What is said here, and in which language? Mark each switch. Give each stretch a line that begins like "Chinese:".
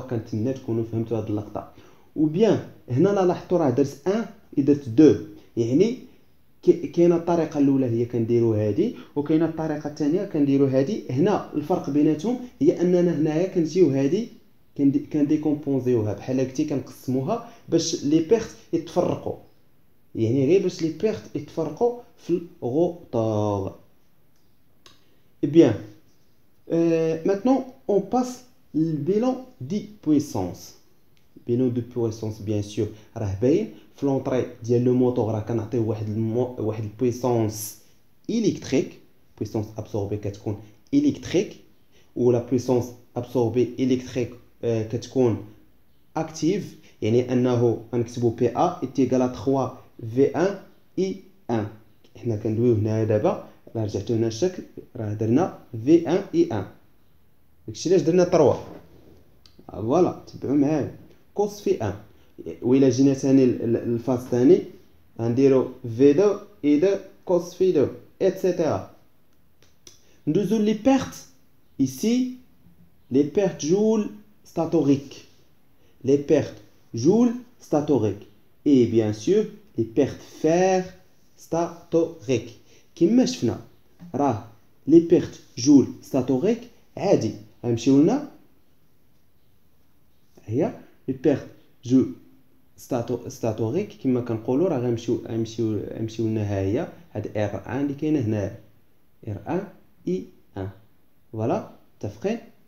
Arabic: كنتمنى تكونوا فهمتوا هذه اللقطه. وبيان هنا لا لاحظتوا راه درت 1 درت 2، يعني كاينه الطريقه الاولى هي كنديروا هذه، وكاينه الطريقه الثانيه كنديروا هذه. هنا الفرق بيناتهم هي اننا هنايا كنجيو هذه كنديكومبوزيوها بحال هكا كنقسموها باش لي بيرت يتفرقوا، يعني غير باش لي بيرت يتفرقوا في الروتور.
French: Bien. Maintenant, on passe le bilan de puissance. Bilan de puissance, bien sûr,
Arabic: راه باين في l'entrée ديال لو موتور راه كنعطيو واحد البويسونس électrique.
French: puissance absorbée كتكون électrique، و la puissance absorbée électrique كتكون active،
Arabic: يعني انه غنكتبوا
French: PA est égal à 3 V1 I1.
Arabic: حنا كندويو هنايا دابا راه رجعتو هنا الشكل، راه درنا V1 I1، داكشي علاش درنا 3. فوالا تبعوا معايا كوس في 1. وإلا جينا ثاني الفاز ثاني غنديرو V2 I2 كوس في 2 etc. ندوزو لي بيرت
French: ici، les pertes joules statoriques. Les pertes joules ستاتوريك et bien sûr les pertes fer ستاتوريك.
Arabic: كما شفنا راه لي بيرت جول ستاتوريك عادي غنمشيو لنا هي لي بيرت جول ستاتوريك كما كنقولوا راه غنمشيو لنا ها هي هاد ار 1 اللي كاينه هنا ار 1 اي 1 فوالا متفقين.